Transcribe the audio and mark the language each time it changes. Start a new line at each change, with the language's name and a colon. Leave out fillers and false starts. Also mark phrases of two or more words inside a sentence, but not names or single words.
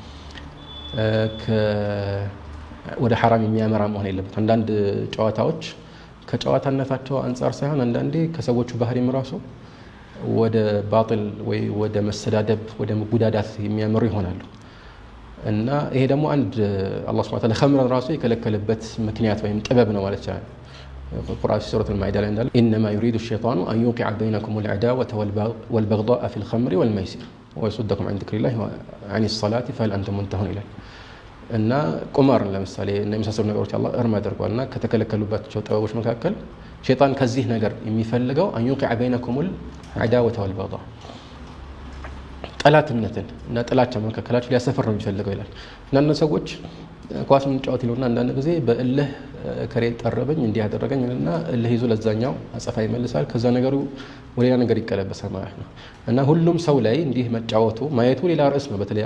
Amharic: ወደ حرام የሚያመራ መሆን የለበትም አንዳንድ ጨዋታዎች ከጨዋታነታቸው አንፃር ሳይሆን አንዳንዴ ከሰዎቹ ባህሪም ራሱ ወደ باطل ወይ ወደ መሰዳደብ ወደ መጉዳዳት የሚያመሩ ይሆናሉ እና ይሄ ደግሞ አንድ አላህ
Arabic: سبحانه وتعالى
Amharic: ኸምረን ራሱ የከለከለበት ምክንያት ወይም ጥበብ ነው ማለት ይችላል
Arabic: القرآن في سورة المائدة قال إنما يريد الشيطان أن يوقع بينكم العداوة والبغضاء في الخمر والميسر ويصدكم عن ذكر الله عن الصلاة فهل أنتم منتهون إليه
Amharic: እና ቁማር ለምሳሌ እና የመሳሰሉ ነገሮች አላህ እርም አድርጓልና ከተከለከሉባቸው ጥበቦች መካከል ሸይጣን ከዚህ ነገር የሚፈልገው
Arabic: أن يوقع بينكم العداوة والبغضاء
Amharic: ጠላትነትን እና ጥላቻ መካከላችሁ ሊያሰፈር ነው የሚፈልገው ይላል እና እነዚህ ሰዎች ኳስ ምንጫወት ይሉና አንዳንድ ጊዜ በእልህ ከሬት ጠረበኝ እንዲህ ያደረገኝና እልህ ይዞ ለዛኛው አጸፋ ይመልሳል ከዛ ነገሩ ወሌላ ነገር ይቀለበሳል ማለት ነው እና ሁሉም ሰው ላይ እንዲህ መጫወቱ ማየቱ ሌላ ርዕስ ነው በተለይ